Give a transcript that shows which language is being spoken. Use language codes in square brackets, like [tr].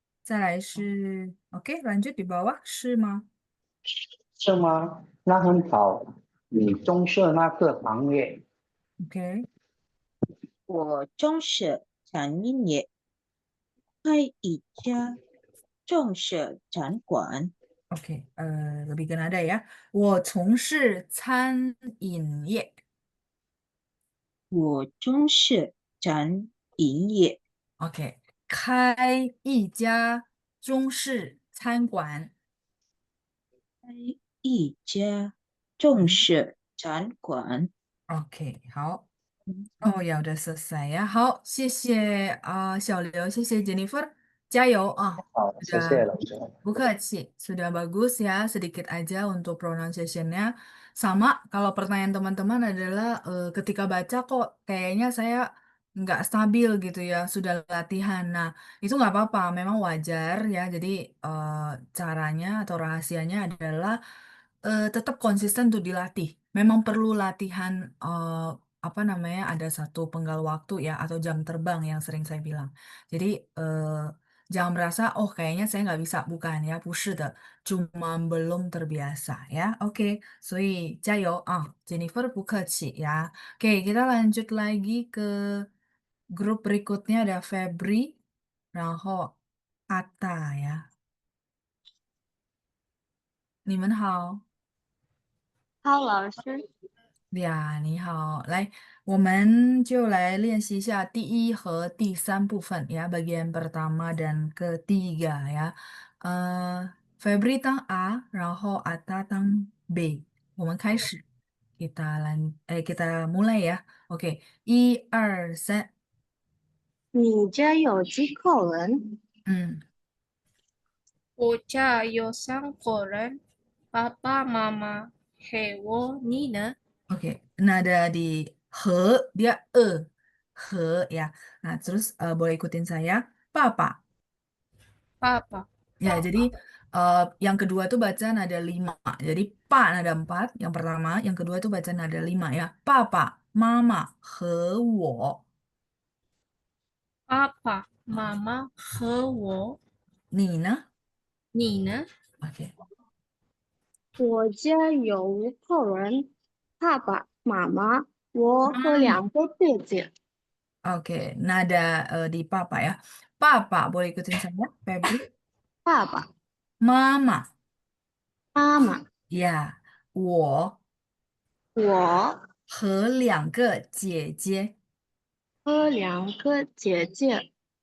[zh] 再来是 [id] oke, lanjut di bawah [zh] 是吗是吗？那很好，你从事那个行业， [id] ？Oke. [zh] 我从事餐饮业，开一家中式餐馆。 [id] Oke, lebih ke nada ya. [zh] 我从事餐饮业. 我从事餐饮业， Oke, 开一家中式餐馆. 开一家中式餐馆。 [id] Oke, 好.Oh ya udah selesai ya. [zh] 好，谢谢小刘，谢谢 Jennifer，加油啊！好，谢谢 [id] sudah [zh] 老师。 [id] bukan sih, sudah bagus ya. Sedikit aja untuk pronunciation-nya. Sama kalau pertanyaan teman-teman adalah ketika baca kok kayaknya saya nggak stabil gitu ya. Sudah latihan. Nah, itu nggak apa-apa. Memang wajar ya. Jadi caranya atau rahasianya adalah tetap konsisten untuk dilatih. Memang perlu latihan apa namanya ada satu penggal waktu ya atau jam terbang yang sering saya bilang. Jadi jangan merasa oh kayaknya saya nggak bisa bukan ya, [zh] 不是的, [id] cuma belum terbiasa ya. [zh] Oke, 所以加油啊，Jennifer 不客气 ya. [id] Oke, kita lanjut lagi ke grup berikutnya ada Febri, 然后 Atta ya. [zh] 你们好。好，老师。呀，你好，来，我们就来练习一下第一和第三部分ya, [id] bagian pertama dan ketiga ya. [zh] Febri 当 A，然后 Atta 当 B。我们开始， [id] kita mulai ya. Oke，1、2、3， [zh] 你家有几口人？嗯我家有3个人，爸爸妈妈还有我，你呢？ [id] ，oke，nada di he dia he ya. Nah terus boleh ikutin saya, papa. [zh] 爸爸、 [id] Ya, jadi yang kedua tuh baca nada 5. Jadi pa nada 4, yang pertama, yang kedua tuh baca nada 5 ya. [zh] Papa, mama, 和我. 爸爸妈妈和我，你呢？你呢？ Oke. 我家有5口人，爸爸妈妈，我和2个姐姐。 [id] Oke, nada di papa ya. Papa, boleh ikutin saya, Febri. [zh] 爸爸 Mama, 妈妈 ya. 我我和两个姐姐，和两个姐姐，